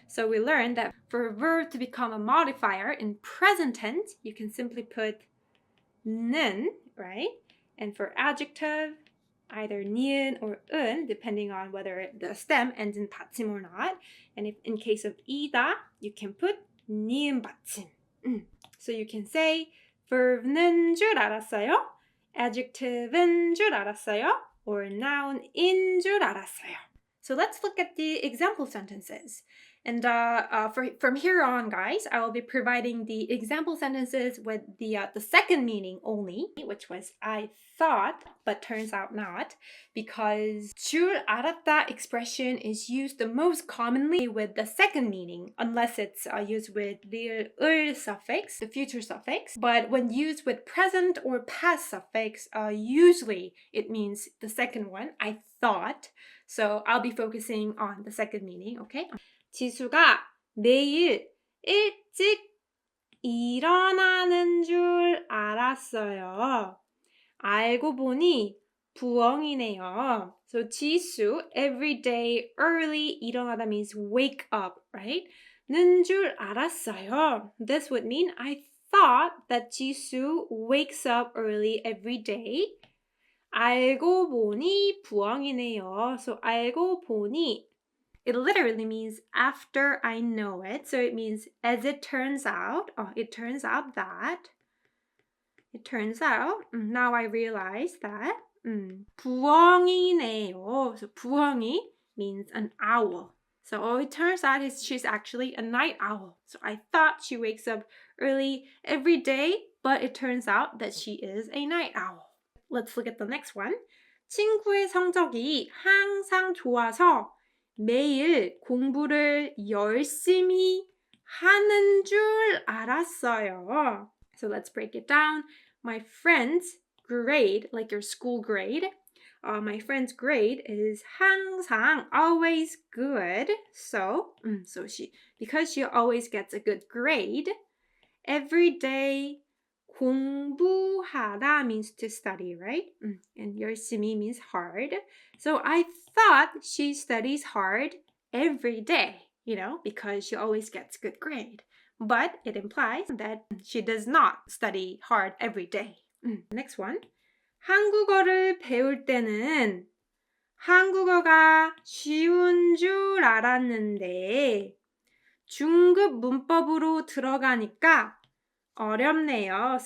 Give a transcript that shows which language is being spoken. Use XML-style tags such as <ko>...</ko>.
<en>So we learned that for a verb to become a modifier in present tense, you can simply put 는, right? And for adjective, either 니은 or 은, depending on whether the stem ends in 받침 or not. And if in case of 이다, you can put 니은 받침. So you can say verb는 줄 알았어요, adjective은 줄 알았어요, or noun인 줄 알았어요. So let's look at the example sentences. And from here on, guys, I will be providing the example sentences with the second meaning only, which was I thought, but turns out not, because 줄 알았다 expression is used the most commonly with the second meaning, unless it's used with 리을 을 suffix, the future suffix. But when used with present or past suffix, usually it means the second one, I thought. So I'll be focusing on the second meaning, okay?</en> <ko>지수가 매일 일찍 일어나는 줄 알았어요. 알고 보니 부엉이네요.</ko> <en>So 지수, every day early, 일어나다 means wake up, right?</en> <ko>는 줄 알았어요.</ko> <en>This would mean I thought that 지수 wakes up early every day.</en> <ko>알고 보니 부엉이네요.</ko> <en>So 알고 보니, it literally means after I know it. So it means as it turns out, it turns out that it turns out, now I realize that 부엉이네요. So 부엉이 means an owl. So it turns out she's actually a night owl. So I thought she wakes up early every day, but it turns out that she is a night owl. Let's look at the next one.</en> <ko>친구의 성적이 항상 좋아서 매일 공부를 열심히 하는 줄 알았어요.</ko> <en>So let's break it down. My friend's grade, like your school grade, my friend's grade is 항상, always good. So because she always gets a good grade, every day 공부하다 means to study, right? And 열심히 means hard. So I thought she studies hard every day, because she always gets good grade. But it implies that she does not study hard every day. Next one.</en> <ko>한국어를 배울 때는 한국어가 쉬운 줄 알았는데 중급 문법으로 들어가니까 어렵네요.</ko>